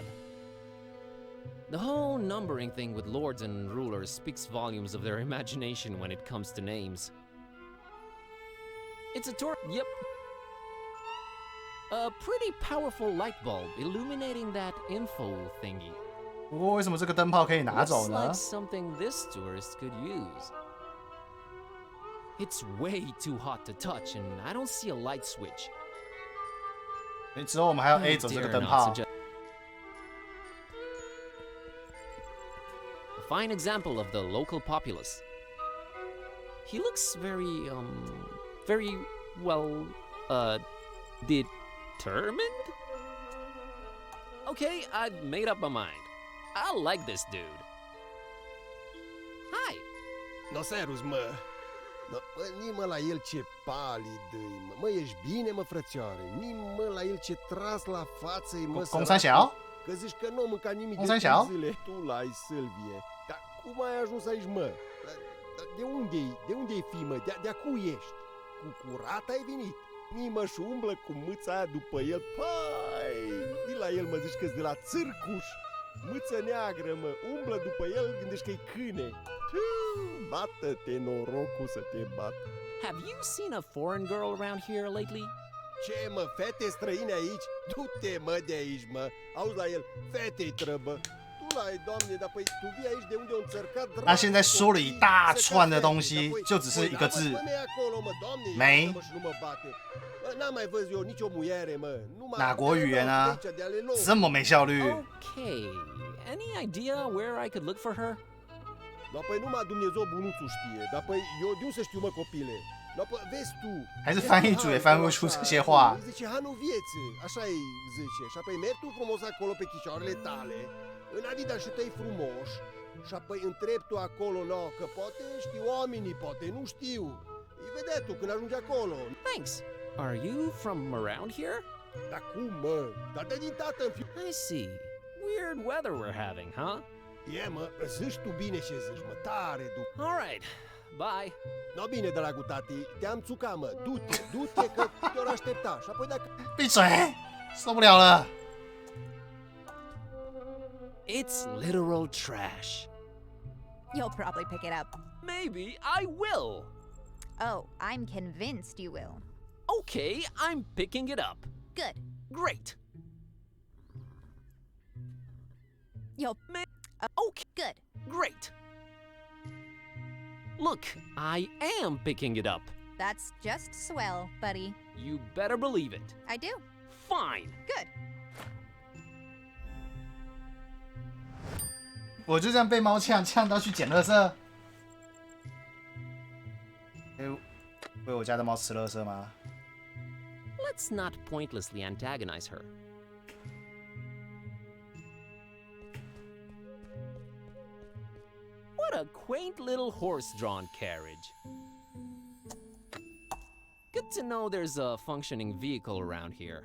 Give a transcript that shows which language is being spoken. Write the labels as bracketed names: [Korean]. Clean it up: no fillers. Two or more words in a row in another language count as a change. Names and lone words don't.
[English] The whole numbering thing with lords and rulers speaks volumes of their imagination when it comes to names. It's a yep. A pretty powerful light bulb illuminating that info thingy. [Chinese] 不过为什么这个灯泡可以拿走 [English] Looks [Chinese] 呢 [English] like something this tourist could use. It's way too hot to touch, and I don't see a light switch. [Chinese] 之后我们还要 A 走这个灯泡。 [English] A fine example of the local populace. He looks very, well, determined? Okay, I've made up my mind. I like this dude. Hi. [Romanian] No serus, mă. No, ni-mă la el ce palid mă. Mă, ești bine, mă, frățioare? Ni-mă la el ce tras la față-i, mă, săracul. Că zici că nu mânca nimic de 公三小 zile. Tu l-ai, Sylvie. Dar cum ai ajuns aici, mă? De unde-i fi, mă? De acu ești? Cu curat ai venit? Nimă și umblă cu mâța aia după el. Pai! Vii la el, mă, zici că-s de la țârcuș. Mâță neagră, mă, umblă după el, gândești că-i câine. Bată-te, norocul să te bată. [English] Have you seen a foreign girl around here lately? [Romanian] Ce, mă, fete străine aici? Du-te, mă, de aici, mă. Auzi la el, fetei trăbă. Tu la ei, doamne, dar păi tu vii aici de unde o înțărcat dracu. [Chinese] 他现在说了一大串的东西，就只是一个字，没。 [Romanian] N-am mai văzut eu nicio muiere, mă. [Chinese] 哪国语言啊？这么没效率。 [English] Okay, any idea where I could look for her? [Romanian] Dar păi numai Dumnezeu bunuțul știe. Dar păi eu de unde să știu, mă, copile? Dar păi vezi tu. [Chinese] 还是翻译组也翻不出这些话。 [Romanian] Zice hanul vieții, așa îi zice. Și apoi mergi tu frumos acolo pe chicioarele tale, în adidașii tăi frumoși, și apoi întrebi tu acolo, no, că poate știu oamenii, poate nu știu. Îi vedea tu când ajungi acolo. [English] Thanks. Are you from around here? [Romanian] Dar cum, mă? Dar de din tată în fiu. [English] I see. Weird weather we're having, huh? [Romanian] E, mă, zici tu bine ce zici, mă, tare, du. [English] All right. Bye. [Romanian] No, bine, dragul tati, te-am țucat, mă. Du-te, că te-or aștepta. Și apoi dacă... [Chinese] 闭嘴，受不了了。 [English] It's literal trash. You'll probably pick it up. Maybe I will. Oh, I'm convinced you will. Okay, I'm picking it up. Good. Great. You'll... Okay. Good. Great. Look, I am picking it up. That's just swell, buddy. You better believe it. I do. Fine. Good. [Chinese] 我就这样被猫呛到去捡垃圾。为我家的猫吃垃圾吗？ [English] Let's not pointlessly antagonize her. What a quaint little horse-drawn carriage. Good to know there's a functioning vehicle around here.